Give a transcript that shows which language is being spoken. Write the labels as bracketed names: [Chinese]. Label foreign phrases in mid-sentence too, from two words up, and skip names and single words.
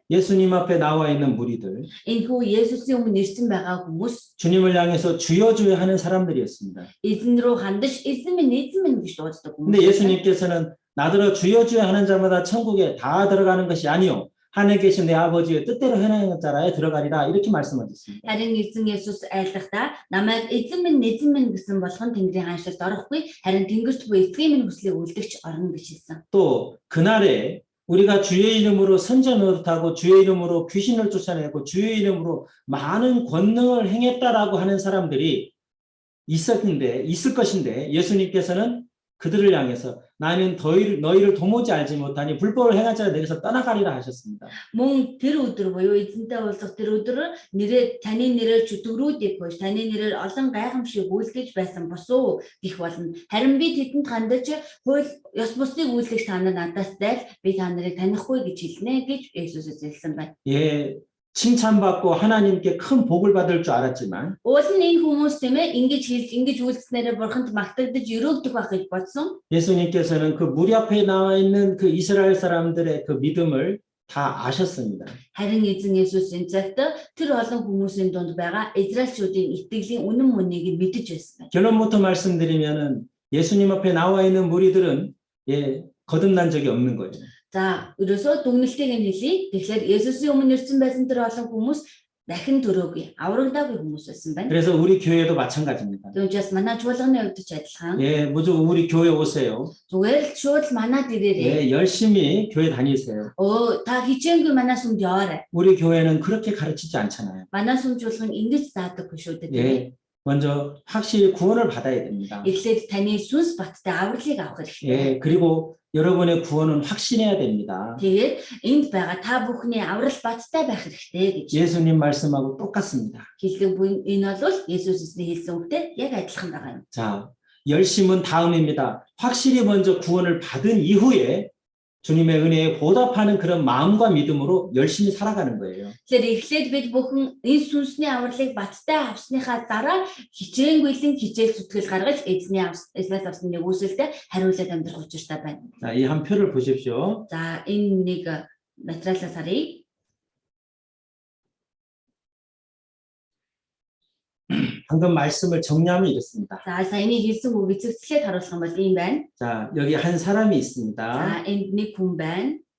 [Korean] 예수님 앞에 나와 있는 무리들, [Mongolian] Энэхүү Есүсийн өмнө ирсэн байгаа хүмүүс [Korean] 주님을 향해서 주여 주여 하는 사람들이었습니다. [Mongolian] эзэн рүү хандаж эзэн минь гэж дууддаг хүмүүс. [Korean] 근데 예수님께서는 나더러 주여 주여 하는 자마다 천국에 다 들어가는 것이 아니요 하늘에 계신 내 아버지의 뜻대로 행하는 자라에 들어가리라 이렇게 말씀하셨습니다. [Mongolian] Харин эзэн Есүс айлдахдаа намайг эзэн минь гэсэн болгон Тэнгэрийн хаанчлалд орохгүй харин Тэнгэрт буй эцгийн минь хүслийг үлдэгч орно гэж хэлсэн. [Korean] 또 그날에 우리가 주의 이름으로 선전 노릇하고 주의 이름으로 귀신을 쫓아내고 주의 이름으로 많은 권능을 행했다라고 하는 사람들이 있을 것인데 예수님께서는 그들을 향해서 나는 너희를 도무지 알지 못하니 불법을 행한 자가 내게서 떠나가리라 하셨습니다. [Mongolian] Мөн тэр өдөр буюу эзэнтэй уулзах тэр өдөр таны нэрээр чөтгөрүүдийг бож таны нэрээр олон гайхамшиг үйлдэж байсан босуу гэх болно. Харин би тэдэнд хандаж хууль ёс бусныг үйлдэж та нар надаас зайл би та нарыг танихгүй гэж хэлнэ гэж Есүс хэлсэн байна. [Korean] 예, 칭찬받고 하나님께 큰 복을 받을 줄 알았지만 [Mongolian] Уул нь энэ хүмүүс тийм ээ ингэж хэлж ингэж үйлснээрээ бурханд магтагдаж өрөөгдөх байх гэж бодсон. [Korean] 예수님께서는 그 무리 앞에 나와 있는 그 이스라엘 사람들의 그 믿음을 다 아셨습니다. [Mongolian] Харин эзэн Есүс энэ цагт тэр олон хүмүүсийн дунд байгаа Израильчүүдийн итгэлийн үнэн мөнийг мэдэж байсан байна. [Korean] 결론부터 말씀드리면은 예수님 앞에 나와 있는 무리들은 거듭난 적이 없는 거예요. [Mongolian] За, ерөөсөө дүгнэлтийг нь хэлье. Тэгэхээр Есүсийн өмнө ирсэн байсан тэр олон хүмүүс дахин төрөөгүй, аврагдаагүй хүмүүс байсан байна. [Korean] 그래서 우리 교회도 마찬가지입니다. [Mongolian] Түүнээс манай чуулганы хувьд ч адилхан. [Korean] 예, 무조건 우리 교회 오세요. [Mongolian] Зүгээр л шууд манад ирээрээ. [Korean] 예, 열심히 교회 다니세요. [Mongolian] Та хичээнгүй манай сүмд яваарай. [Korean] 우리 교회는 그렇게 가르치지 않잖아요. [Mongolian] Манай сүм чуулган ингэж заадаггүй шүү дээ. [Korean] 예, 먼저 확실히 구원을 받아야 됩니다. [Mongolian] Эхлээд таны сүнс баттай авралыг авах хэрэгтэй. [Korean] 예, 그리고 여러분의 구원은 확신해야 됩니다. [Mongolian] Тэгээд энд байгаа та бүхний аврал баттай байх хэрэгтэй гэж [Korean] 예수님 말씀하고 똑같습니다. [Mongolian] хэлдэг буй энэ бол Есүсний хэлсэн үгтэй яг адилхан байгаа юм. [Korean] 자, 열심은 다음입니다. 확실히 먼저 구원을 받은 이후에 주님의 은혜에 보답하는 그런 마음과 믿음으로 열심히 살아가는 거예요. [Mongolian] Тэгэхээр эхлээд бид бүхэн энэ сүнсний авралыг баттай авсныхаа дараа хичээнгүйлэн хичээл зүтгэл гаргаж эзнээс авсан нэг үсэлтэд хариулаад амьдрах учиртай байна. [Korean] 자, 이 한 표를 보십시오. [Mongolian] За энэ нэг материалаас харъя. [Korean] 방금 말씀을 정리하면 이렇습니다. [Mongolian] За саяны хэлсэн үг эцэгцлээд харуулах юм бол ийм байна. [Korean] 자, 여기 한 사람이 있습니다. [Mongolian] За энд нэг хүн байна.